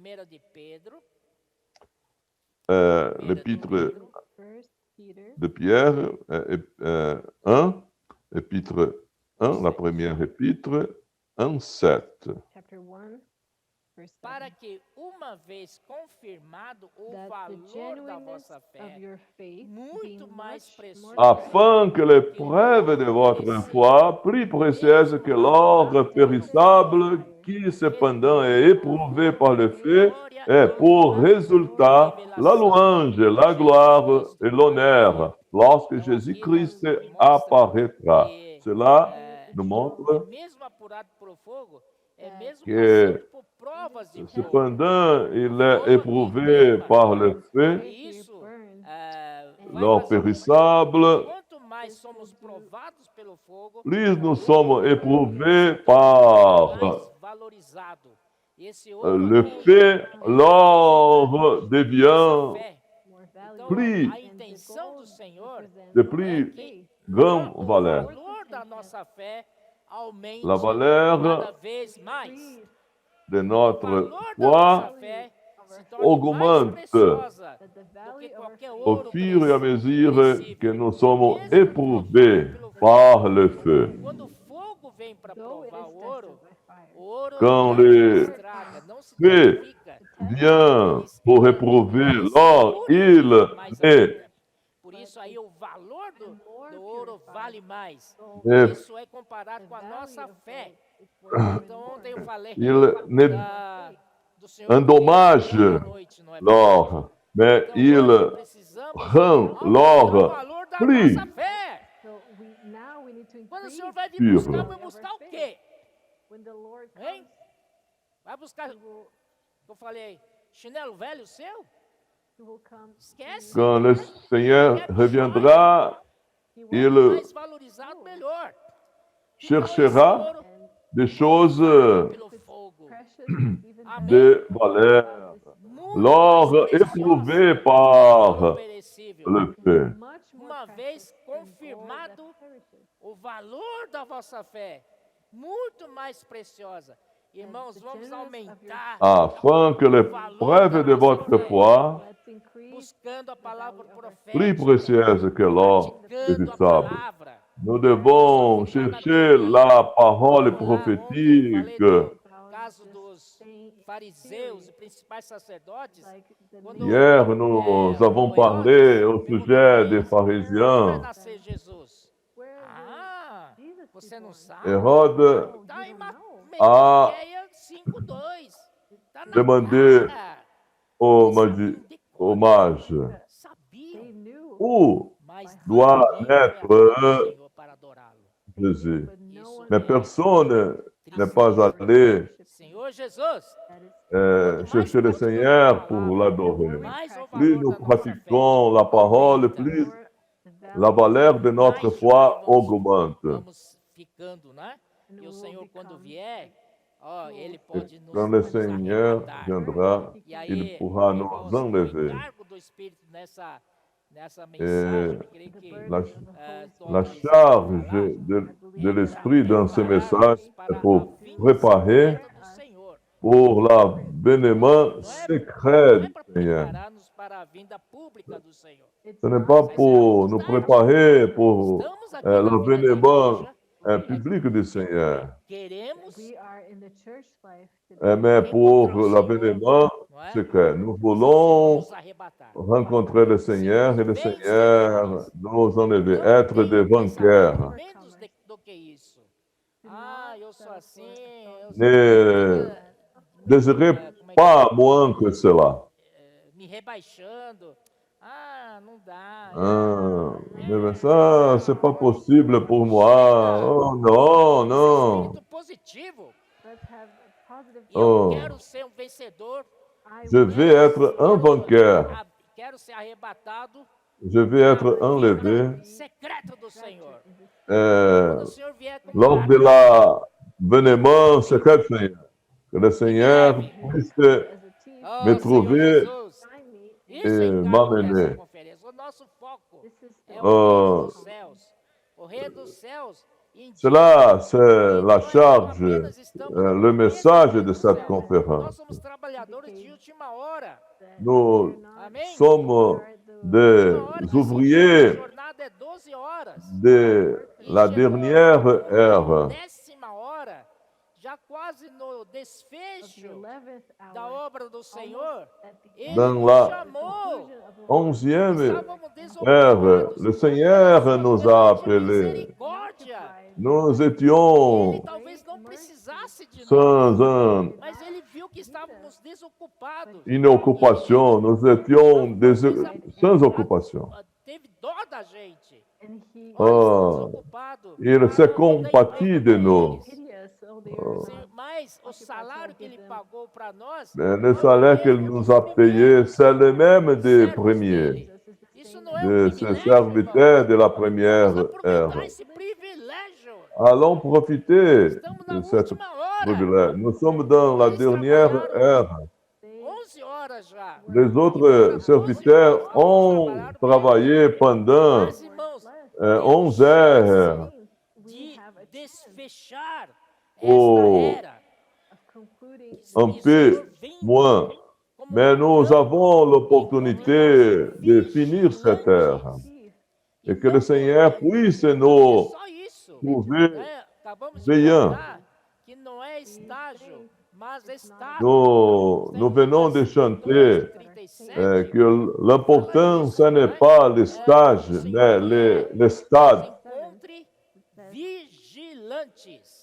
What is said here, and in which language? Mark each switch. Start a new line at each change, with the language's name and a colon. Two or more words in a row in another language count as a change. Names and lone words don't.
Portuguese: 1 de Pedro,
French: l'épître
English: First Peter
French: de Pierre, 1, épître 1, la première épître, 1, 7.
English: chapter 1, verse 7.
Portuguese: para que, uma vez confirmado o
English: That the
Portuguese: valor da
English: genuineness
Portuguese: vossa
English: of
Portuguese: fé,
English: your faith
Portuguese: muito
English: being
Portuguese: mais
English: much
Portuguese: preciosa,
English: more
French: Afin que les preuves de votre foi, plus précieuses que l'or périssable, qui cependant est éprouvé par le feu, ait pour résultat la louange, la gloire et l'honneur lorsque Jésus-Christ apparaîtra. Cela nous montre
Portuguese: mesmo apurado por fogo, é mesmo que, passando por provas de fogo.
French: cependant, il est éprouvé par le feu,
Portuguese: E isso vai
French: l'or
Portuguese: fazer com que,
French: périssable.
Portuguese: quanto mais somos provados pelo fogo,
French: Plus nous sommes éprouvés par
Portuguese: mais valorizado. Esse
French: le
Portuguese: aqui
French: fait, l'or devient
Portuguese: fé.
English: more
Portuguese: Então,
French: Plus-
Portuguese: a intenção do Senhor
French: de
Portuguese: é
French: plus
Portuguese: que
French: grande
Portuguese: o
French: valeur.
Portuguese: valor da nossa fé aumente
French: La valeur
Portuguese: cada vez mais.
French: de
Portuguese: O
French: notre
Portuguese: valor da
French: foi
Portuguese: nossa fé se torne mais
French: augmente
Portuguese: preciosa
English: that the
Portuguese: do que
English: value of our
Portuguese: qualquer
English: faith
French: au
Portuguese: ouro
French: fur et à mesure
Portuguese: perecível.
French: que nous sommes éprouvés par le feu.
Portuguese: Quando o fogo vem para
English: though it
Portuguese: provar
English: is
Portuguese: o ouro,
English: tested by fire.
Portuguese: o ouro
French: Quand
Portuguese: não
French: le
Portuguese: estraga, não se
French: feu
Portuguese: danifica.
French: vient pour éprouver l'or, il est
Portuguese: Por isso aí o valor do ouro vale mais. É. Isso é comparado com a nossa fé. Então, Então ontem eu falei
French: il ne
Portuguese: do Senhor
French: endommage
Portuguese: à noite, não é verdade?
French: l'or, mais
Portuguese: Então,
French: il
Portuguese: hoje precisamos
French: rend
Portuguese: aumentar o
French: l'or
Portuguese: valor da
French: plus
Portuguese: nossa fé.
English: so now we need to
Portuguese: Quando o
English: increase
Portuguese: Senhor vai vir
English: Pure.
Portuguese: buscar, vai buscar o quê?
English: when the Lord
Portuguese: Hein?
English: comes.
Portuguese: Vai buscar,
English: He will,
Portuguese: eu falei, chinelo velho seu?
English: he will come.
Portuguese: Esquece.
French: quand le Seigneur reviendra,
English: He will
French: il
Portuguese: Quanto mais valorizado, melhor.
French: cherchera
Portuguese: Ouro
French: des choses
Portuguese: pelo fogo.
English: precious, even
Portuguese: Amém.
French: de valeur.
Portuguese: Muito
French: L'or
Portuguese: mais precioso
French: éprouvé
Portuguese: que o
French: par
Portuguese: ouro perecível.
French: le feu.
English: much more
Portuguese: Uma vez
English: precious than gold that
Portuguese: confirmado
English: perishes.
Portuguese: o valor da vossa fé, muito mais preciosa. Irmãos, vamos aumentar
French: Afin que les preuves de votre foi,
English: Let's increase
Portuguese: buscando a palavra
French: plus
Portuguese: profética,
French: précieuses que l'or
Portuguese: praticando a
French: périssable,
Portuguese: palavra.
French: nous devons chercher la parole
Portuguese: Vamos lá, ontem eu falei
French: prophétique.
Portuguese: do caso dos fariseus e principais sacerdotes.
English: like the
Portuguese: Quando,
French: Hier, nous avons parlé au sujet des
Portuguese: Quando vai
French: pharisiens.
Portuguese: nascer Jesus?
English: where
Portuguese: Ah,
English: will Jesus
Portuguese: você
English: be
Portuguese: não
English: born?
Portuguese: sabe?
French: Hérode
English: Oh,
Portuguese: Tá
English: you
Portuguese: em
English: don't know. Ah.
Portuguese: Miqueias 5:2. Tá na
French: Demandez
Portuguese: cara.
French: au
Portuguese: Sabia,
French: mage
Portuguese: sabia,
English: They knew,
French: où
Portuguese: mas
French: doit
Portuguese: ninguém foi
French: naître
Portuguese: até o Senhor para adorá-lo.
French: Jésus.
English: but no one
French: Mais personne n'est pas allé
Portuguese: Senhor Jesus,
French: chercher le Seigneur pour l'adorer.
Portuguese: mais o
French: Plus
Portuguese: valor
French: nous
Portuguese: da nossa fé
French: pratiquons la parole, plus la valeur de notre foi augmente.
Portuguese: vamos ficando, né? E o Senhor, quando vier, ó, Ele
French: Et
Portuguese: pode nos
French: quand le Seigneur
Portuguese: arrebatar.
French: viendra,
Portuguese: E aí,
French: il pourra nous
Portuguese: irmãos, o
French: enlever.
Portuguese: encargo do Espírito nessa mensagem, eu creio que
French: La,
Portuguese: Tom
French: la
Portuguese: precisa
French: charge
Portuguese: falar,
French: de l'Esprit dans ce message
Portuguese: para
French: est pour
Portuguese: a vinda
French: préparer
Portuguese: secreta do Senhor.
French: pour l'avènement secret
Portuguese: Não é
French: du
Portuguese: para
French: Seigneur.
Portuguese: preparar-nos para a vinda pública do Senhor.
French: Ce n'est pas pour nous préparer pour
Portuguese: Estamos aqui na vida da
French: l'avènement
Portuguese: igreja,
French: public du Seigneur,
Portuguese: queremos,
English: we are in the church life today.
French: mais pour l'avènement secret. Nous voulons
Portuguese: nos arrebatar.
French: rencontrer le Seigneur et le Seigneur nous enlever, être des vainqueurs.
Portuguese: Menos do que isso. Ah, eu sou assim, eu
French: Ne désirez pas moins que cela.
Portuguese: me rebaixando. Ah, não dá.
French: Ah, mais ça, c'est pas possible pour moi. Oh non, non.
Portuguese: Espírito positivo.
English: Let's have a positive
Portuguese: Eu Oh. quero ser um vencedor.
English: I
French: Je vais être un vainqueur.
Portuguese: Quero ser arrebatado.
French: Je vais être enlevé.
Portuguese: Secreto do Senhor.
French: Euh,
Portuguese: Quando o Senhor vier com
French: lors de l'avènement secret du Seigneur. Que le Seigneur puisse
English: as a team.
Portuguese: Oh,
French: me trouver
Portuguese: Senhor Jesus.
English: Find me.
Portuguese: Isso é encargo
French: m'amener.
Portuguese: dessa conferência. O nosso foco
English: This is
Portuguese: é
English: the
Portuguese: o reino Oh. dos céus. O reino dos céus
French: Cela, c'est la charge, le message de cette
Portuguese: Nós
French: conférence.
Portuguese: somos trabalhadores de última hora.
French: Nous
Portuguese: Amém?
French: sommes des
Portuguese: Última hora,
French: ouvriers
Portuguese: a jornada é 12 horas.
French: de la dernière heure.
Portuguese: 10ª hora, já quase no desfecho da obra do Senhor, Ele
French: Dans
Portuguese: nos
French: la
Portuguese: chamou.
French: 11e
Portuguese: Estávamos
French: heure,
Portuguese: desocupados.
French: le Seigneur nous a
Portuguese: De
French: appelés.
Portuguese: misericórdia.
French: Nous
Portuguese: Ele
French: étions
Portuguese: talvez não precisasse de nós,
French: sans
Portuguese: mas Ele viu que estávamos desocupados.
French: une occupation, nous étions sans occupation.
Portuguese: Teve dó da gente.
English: And he
Portuguese: Olha, Oh, estamos ocupados.
French: Il s'est compati de nous.
Portuguese: Mas o salário que Ele pagou para nós,
French: Mais le salaire qu'il nous a payé, c'est le même des premiers,
Portuguese: isso não é
French: de
Portuguese: um
French: ces
Portuguese: privilégio,
French: serviteurs de la première
Portuguese: Vamos
French: heure.
Portuguese: aproveitar esse privilégio.
French: Allons profiter
Portuguese: Estamos na
French: de cette
Portuguese: última hora.
French: privilège. Nous sommes dans la dernière heure.
Portuguese: 11 horas já.
French: Les autres serviteurs ont travaillé pendant
Portuguese: Mas, irmãos,
French: 11 heures.
Portuguese: de desfechar Oh. esta era.
French: Un peu moins. Mais nous avons l'opportunité de finir cette heure. Et que le Seigneur puisse nous
Portuguese: Só isso.
French: trouver
Portuguese: Né? Acabamos de
French: veillant.
Portuguese: cantar que não é estágio, mas estágio.
French: Nous venons de chanter 37, que l'important, ce n'est pas le stage, mais le stade.
Portuguese: encontre vigilantes.